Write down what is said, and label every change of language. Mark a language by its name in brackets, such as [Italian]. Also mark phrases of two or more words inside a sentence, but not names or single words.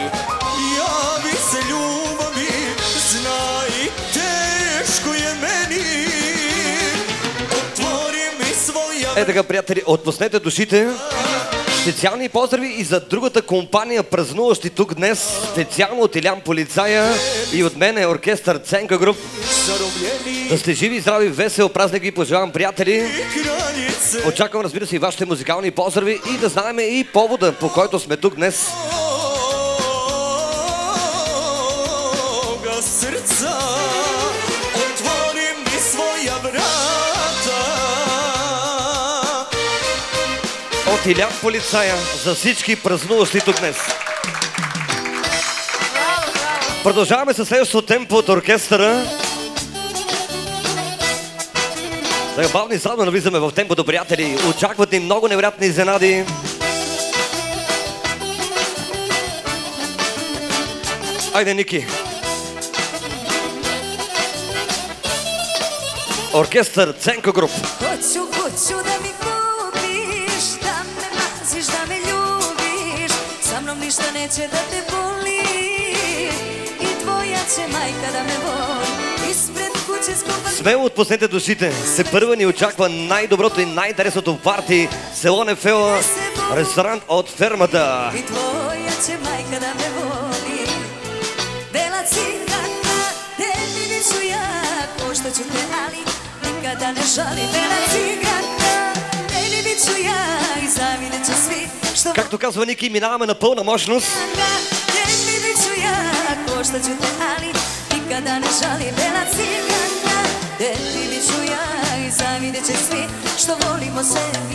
[Serbian] Javi se ljubavi, znaj teško je meni, otvori mi своя... [Bulgarian] Е така, приятели, отпуснете душите. Специални поздрави и за другата компания, празнуващи тук днес, специално от Илян Полицая и от мен е оркестър Ценка Груп. Да сте живи, здрави, весел празник ви пожелавам, приятели. Очаквам, разбира се, и вашите музикални поздрави и да знаем и повода, по който сме тук днес. [Serbian] Srca, otvori mi svoja vrata. [Bulgarian] От Илян Полицая за всички празнуващи тук днес. Продължаваме със следващото темпо от оркестъра. Сега бавно и слабо навлизаме в темпото, приятели. Очакват ни много невероятни изненади. Айде, Ники. Оркестър Ценка Груп. [Serbian] Hoću da mi kupiš, da me maziš, da me ljubiš, sa mnom ništa neće da te boli i tvoja će majka da me voli ispred kuće skupa. [Bulgarian] Смело отпуснете душите. Се първа ни очаква най-доброто и най-интересното парти. Село Нефела, ресторант от фермата. [Serbian] I tvoja će majka da me voli. Bela ciganka, tebi ću ja, košta ću te, ali nikada ne žalim. Bela ciganka, tebi ću ja i zavidjet će svi što... [Bulgarian] Както казва Ники, минаваме на пълна мощност. [Serbian] Tebi ću ja, košta ću te, ali nikada ne žalim. Bela ciganka, tebi ću ja i zavidjet će svi što volimo sebi.